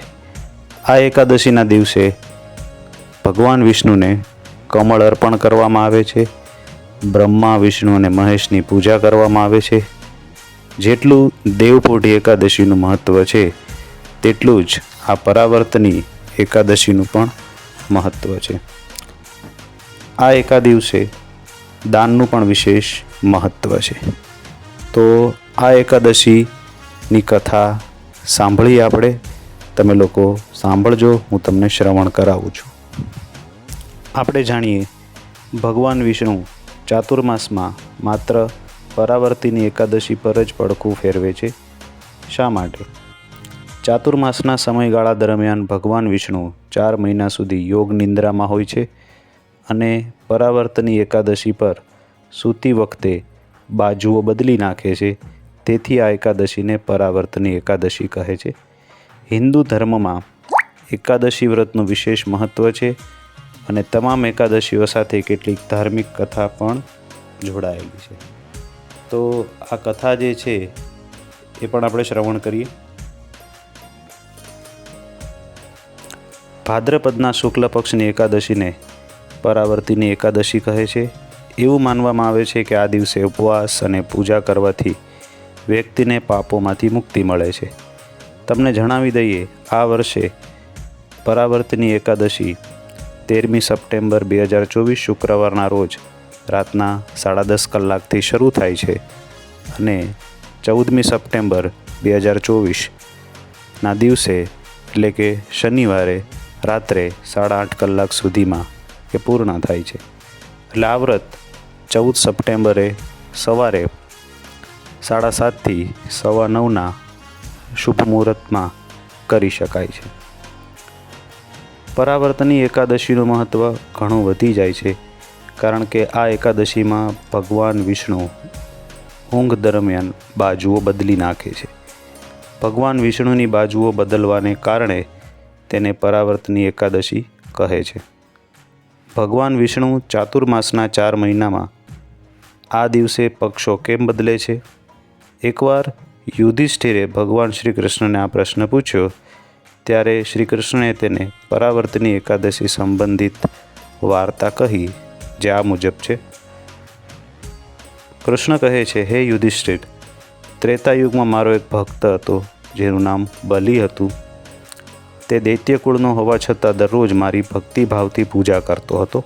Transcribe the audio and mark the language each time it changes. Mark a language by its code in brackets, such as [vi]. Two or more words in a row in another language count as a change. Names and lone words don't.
[gu] આ એકાદશીના દિવસે ભગવાન વિષ્ણુને કમળ અર્પણ કરવામાં આવે છે, બ્રહ્મા વિષ્ણુ અને મહેશની પૂજા કરવામાં આવે છે। જેટલું દેવપોઢી એકાદશીનું મહત્વ છે તેટલું જ આ પરાવર્તની એકાદશીનું પણ મહત્વ છે। આ એક દિવસે દાનનું પણ વિશેષ મહત્વ છે। તો આ એકાદશીની કથા સાંભળીએ આપણે। તમે લોકો સાંભળજો, હું તમને શ્રવણ કરાવું છું। આપણે જાણીએ ભગવાન વિષ્ણુ ચાતુર્માસમાં માત્ર પરાવર્તિની એકાદશી પર જ પડખું ફેરવે છે। શા માટે? ચાતુર્માસના સમયગાળા દરમિયાન ભગવાન વિષ્ણુ 4 મહિના સુધી યોગ નિદ્રામાં હોય છે અને પરાવર્તની એકાદશી પર સૂતી વખતે બાજુઓ બદલી નાખે છે। તેથી આ એકાદશીને પરાવર્તની એકાદશી કહે છે। હિંદુ ધર્મમાં એકાદશી વ્રતનું વિશેષ મહત્વ છે અને તમામ એકાદશીઓ સાથે કેટલીક ધાર્મિક કથા પણ જોડાયેલી છે। તો આ કથા જે છે એ પણ આપણે શ્રવણ કરીએ। ભાદ્રપદના શુક્લ પક્ષની એકાદશીને પરાવર્તિની એકાદશી કહે છે। એવું માનવામાં આવે છે કે આ દિવસે ઉપવાસ અને પૂજા કરવાથી વ્યક્તિને પાપોમાંથી મુક્તિ મળે છે। તમને જણાવી દઈએ, આ વર્ષે પરાવર્તિની એકાદશી 13 સપ્ટેમ્બર 2024 શુક્રવારના રોજ રાતના 10:30 કલાકથી શરૂ થાય છે અને 14 સપ્ટેમ્બર 2024 ના દિવસે એટલે કે શનિવારે રાત્રે 8:30 કલાક સુધીમાં એ પૂર્ણ થાય છે। એટલે આ વ્રત 14 સપ્ટેમ્બરે સવારે 7:30 થી 9:15 શુભ મુહૂર્તમાં કરી શકાય છે। પરાવર્તની એકાદશીનું મહત્ત્વ ઘણું વધી જાય છે, કારણ કે આ એકાદશીમાં ભગવાન વિષ્ણુ ઊંઘ દરમિયાન બાજુઓ બદલી નાખે છે। ભગવાન વિષ્ણુની બાજુઓ બદલવાને કારણે તેને પરાવર્તની એકાદશી કહે છે। ભગવાન વિષ્ણુ ચાતુર્માસના 4 મહિનામાં આ દિવસે પક્ષો કેમ બદલે છે? એકવાર યુધિષ્ઠિરે ભગવાન શ્રી કૃષ્ણને આ પ્રશ્ન પૂછ્યો ત્યારે શ્રી કૃષ્ણે તેને પરાવર્તની એકાદશી સંબંધિત વાર્તા કહી, જે આ મુજબ છે। કૃષ્ણ કહે છે, હે યુધિષ્ઠિર, ત્રેતાયુગમાં મારો એક ભક્ત હતો જેનું નામ બલિ હતું। તે દૈત્યકુળનો હોવા છતાં દરરોજ મારી ભક્તિભાવથી પૂજા કરતો હતો.